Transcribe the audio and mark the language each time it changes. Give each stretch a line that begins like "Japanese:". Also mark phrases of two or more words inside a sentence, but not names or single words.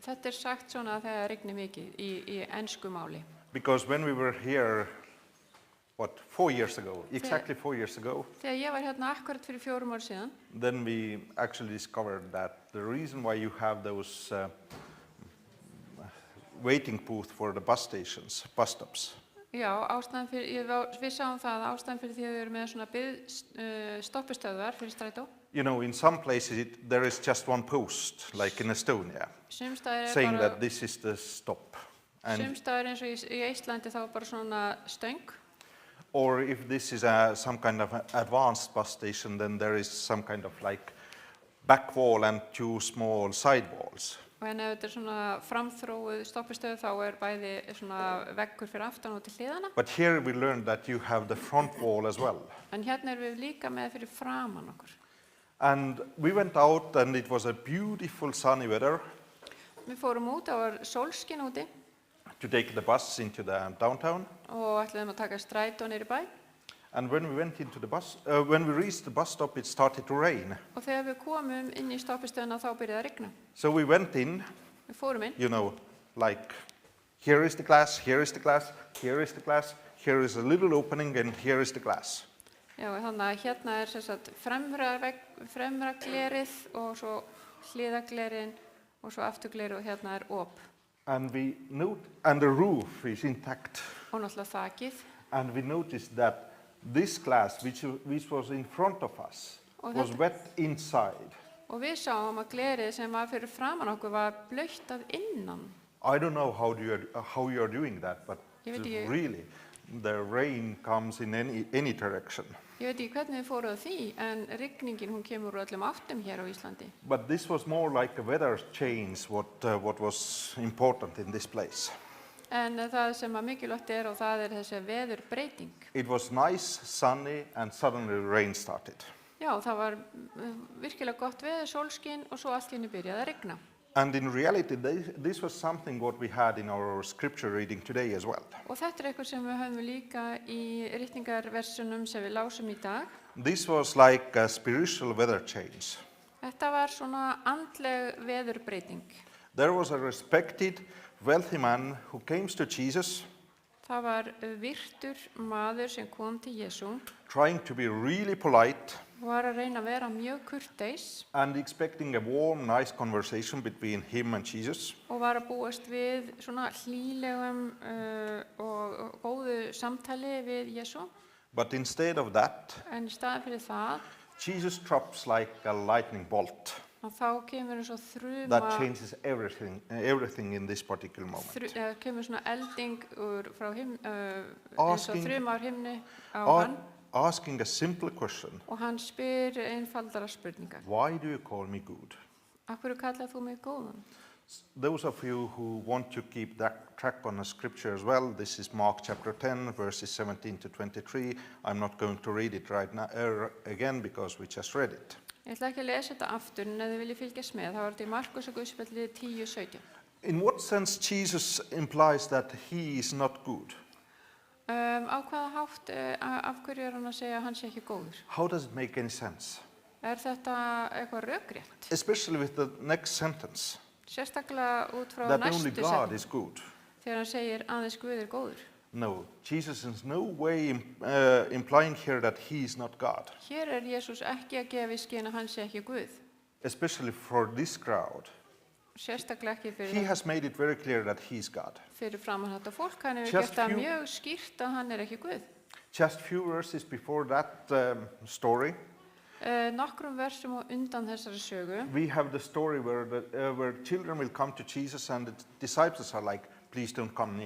Icelandic: Þetta sagt svona þegar það rignir mikið í ensku máli.
English: Because when we were here, 4 years ago, exactly 4 years ago,
Icelandic: Þegar ég var hérna akkurat fyrir 4 ár síðan,
English: then we actually discovered that the reason why you have those waiting booth for the bus stations, bus stops,
Icelandic: já, við sáum það að ástæðan fyrir því að við erum með svona stoppistöðvar fyrir strætó.
English: you know, in some places there is just one post, like in Estonia,
Icelandic: Sumstaðar
English: saying
Icelandic: er
English: that
Icelandic: bara,
English: this is the stop. And
Icelandic: sumstaðar eins og í Íslandi þá er bara svona stöng.
English: or if this is some kind of advanced bus station, then there is some kind of like back wall and 2 small side walls.
Icelandic: En ef þetta er svona framþróuð stoppistöð þá er bæði svona veggur fyrir aftan og til hliðana.
English: But here we learned that you have the front wall as well.
Icelandic: En hérna erum við líka með fyrir framan okkur.
English: And we went out and it was a beautiful sunny weather
Icelandic: Við fórum út, það var sólskin úti
English: to take the bus into the downtown.
Icelandic: og ætluðum að taka strætó niður í bæ.
English: And when we went into the bus, when we reached the bus stop, it started to rain.
Icelandic: Og þegar við komum inn í stoppistöðuna þá byrjaði að rigna.
English: So we went in,
Icelandic: Við fórum inn
English: you know, like, here is the class, here is the class, here is the class, here is a little opening and here is the glass.
Icelandic: Já, þannig að hérna er sem sagt fremra glerið og svo hliðaglerin og svo afturglerið og hérna er op.
English: And we note, and the roof is intact.
Icelandic: Og náttúrulega þakið.
English: And we noticed that this glass, which was in front of us,
Icelandic: Og
English: was
Icelandic: þetta-
English: wet inside.
Icelandic: Og við sáum að glerið sem var fyrir framan okkur var blautt að innan.
English: I don't know how you are doing that, but
Icelandic: Ég veit ekki-
English: really, the rain comes in any direction.
Icelandic: Ég veit ekki hvernig þið fóruð að því, en rigningin hún kemur úr öllum áttum hér á Íslandi.
English: But this was more like a weather change, what was important in this place.
Icelandic: En það sem að mikilvægt er og það er þessi veðurbreyting.
English: It was nice, sunny, and suddenly rain started.
Icelandic: Já, það var virkilega gott veður, sólskin og svo allt í henni byrjaði að rigna.
English: And in reality, this was something what we had in our scripture reading today as well.
Icelandic: Og þetta er eitthvað sem við höfum líka í ritningarversunum sem við lásum í dag.
English: This was like a spiritual weather change.
Icelandic: Þetta var svona andleg veðurbreyting.
English: There was a respected, wealthy man who came to Jesus,
Icelandic: Það var virtur maður sem kom til Jesú
English: trying to be really polite
Icelandic: og var að reyna að vera mjög kurteis
English: and expecting a warm, nice conversation between him and Jesus.
Icelandic: og var að búast við svona hlýlegum og góðu samtali við Jesú.
English: But instead of that,
Icelandic: En í staðin fyrir það,
English: Jesus drops like a lightning bolt.
Icelandic: að þá kemur eins og þruma,
English: That changes everything in this particular moment.
Icelandic: kemur svona elding frá eins og
English: Asking-
Icelandic: þruma á himni á
English: Or
Icelandic: hann
English: asking a simple question,
Icelandic: og hann spyr einfaldara spurningar.
English: why do you call me good?
Icelandic: Af hverju kallar þú mig góðan?
English: Those of you who want to keep that track on the scripture as well, this is Mark chapter 10, verses 17 to 23. I'm not going to read it right now again because we just read it.
Icelandic: Ég ætla ekki að lesa þetta aftur, en ef þið viljið fylgjast með, þá var þetta í Markus og Guðspjallið 10:17.
English: In what sense Jesus implies that he is not good?
Icelandic: Á hvaða hátt, af hverju er hann að segja að hann sé ekki góður?
English: How does it make any sense?
Icelandic: Er þetta eitthvað rökrétt?
English: Especially with the next sentence,
Icelandic: Sérstaklega út frá
English: that only
Icelandic: næstu
English: God
Icelandic: setningu,
English: is good.
Icelandic: þegar hann segir aðeins Guð er góður.
English: No, Jesus is no way implying here that he is not God,
Icelandic: Hér er Jesús ekki að gefa í skyn að hann sé ekki Guð.
English: especially for this crowd.
Icelandic: Sérstaklega ekki
English: He has made it very clear that he is God.
Icelandic: fyrir framan þetta fólk. Hann hefur
English: Just
Icelandic: gert það
English: few-
Icelandic: mjög skýrt að hann er ekki Guð.
English: Just few verses before that story,
Icelandic: Nokkrum versum og undan þessari sögu,
English: we have the story where children will come to Jesus and the disciples are like, please don't come near.